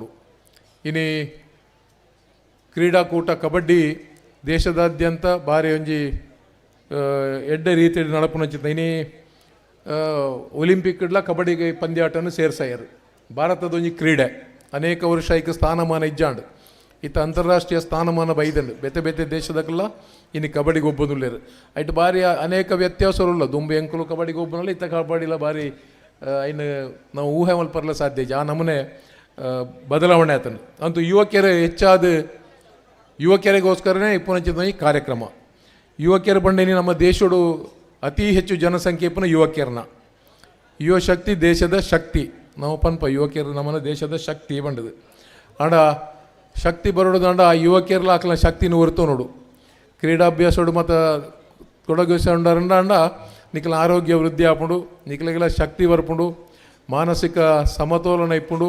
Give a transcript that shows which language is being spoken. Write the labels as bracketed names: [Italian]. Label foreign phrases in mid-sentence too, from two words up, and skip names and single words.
[Tulu] ಇನ್ನು ಕ್ರೀಡಾಕೂಟ ಕಬಡ್ಡಿ ದೇಶದಾದ್ಯಂತ ಭಾರಿ ಒಂಜಿ ಎಡ್ಡೆ ರೀತಿಯಲ್ಲಿ ನಡಪುನಂಚಿತ ಇನಿ ಒಲಿಂಪಿಕ್ಡ್ಲ ಕಬಡ್ಡಿಗೆ ಪಂದ್ಯಾಟನ್ನು ಸೇರ್ಸಾಯರು ಭಾರತದ ಒಂಜಿ ಕ್ರೀಡೆ ಅನೇಕ ವರ್ಷ ಐಕ ಸ್ಥಾನಮಾನ ಇಜ್ಜಾಂಡು ಇತ್ತ ಅಂತಾರಾಷ್ಟ್ರೀಯ ಸ್ಥಾನಮಾನ ಬೈದಂಡು ಬೇತೆ ಬೇತೆ ದೇಶದಕ್ಕೆಲ್ಲ ಇನ್ನು ಕಬಡ್ಡಿಗೆ ಒಬ್ಬನುಲ್ಲೇರು ಐಟ್ ಭಾರಿ ಅನೇಕ ವ್ಯತ್ಯಾಸರುಲ್ಲ ದುಂಬೆ ಎಂಕಲು ಕಬಡ್ಡಿಗೆ ಒಬ್ಬನಲ್ಲ ಇತ್ತ ಕಬಡ್ಡಿಲ ಭಾರಿ ಇನ್ನು ನಾವು ಊಹೆ ಮಲ್ಪರ್ಲ ಸಾಧ್ಯ ಆ ನಮೂನೆ ಬದಲಾವಣೆ ಆತನು ಅಂತೂ ಯುವಕರು ಹೆಚ್ಚಾದ ಯುವಕರಿಗೋಸ್ಕರನೇ ಇಪ್ಪುನಂಚಿದ ಈ ಕಾರ್ಯಕ್ರಮ ಯುವಕರ ಬಂಡೇನಿ ನಮ್ಮ ದೇಶಡು ಅತಿ ಹೆಚ್ಚು ಜನಸಂಖ್ಯೆ ಪುನಃ ಯುವಕಿಯರನ್ನ. ಯುವಶಕ್ತಿ ದೇಶದ ಶಕ್ತಿ ನಾವು ಪನ್ಪ ಯುವಕಿಯರು ನಮ್ಮನ್ನ ದೇಶದ ಶಕ್ತಿ ಬಂಡದು ಆಂಡ ಶಕ್ತಿ ಬರೋದಂಡ ಆ ಯುವಕಿಯರ್ಲ ಆಕಲ ಶಕ್ತಿನ ಹೊರತು ನೋಡು. ಕ್ರೀಡಾಭ್ಯಾಸೋಡು ಮತ್ತು ತೊಡಗಿಸ್ಕೊಂಡಾರಂಡ ಅಂಡ ನಿಖಲ ಆರೋಗ್ಯ ವೃದ್ಧಿ ಆಪುಂಡು, ನಿಖಲಿಗೆಲ್ಲ ಶಕ್ತಿ ಬರ್ಪುಂಡು, ಮಾನಸಿಕ ಸಮತೋಲನ ಇಪ್ಪುಂಡು.